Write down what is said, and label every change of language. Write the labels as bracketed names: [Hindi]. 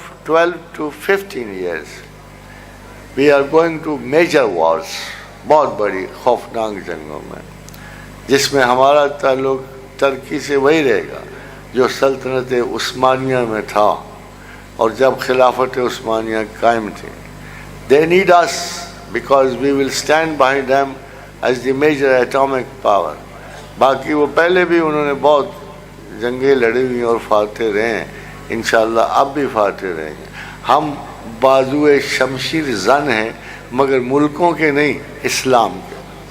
[English] 12 to 15 years, we are going to major wars, [Urdu] بہت بڑی خوفناک جنگوں میں، جس میں ہمارا تعلق ترکی سے وہی رہے گا جو سلطنت عثمانیہ میں تھا اور جب خلافت عثمانیہ قائم تھی. [English] They need us because we will stand behind them as the major atomic power. [Urdu] باقی وہ پہلے بھی انہوں نے بہت جنگیں لڑی ہوئی اور فاتح رہے ہیں، انشاءاللہ اب بھی فاتح رہیں گے. ہم بازو شمشیر زن ہیں مگر ملکوں کے نہیں، اسلام کے.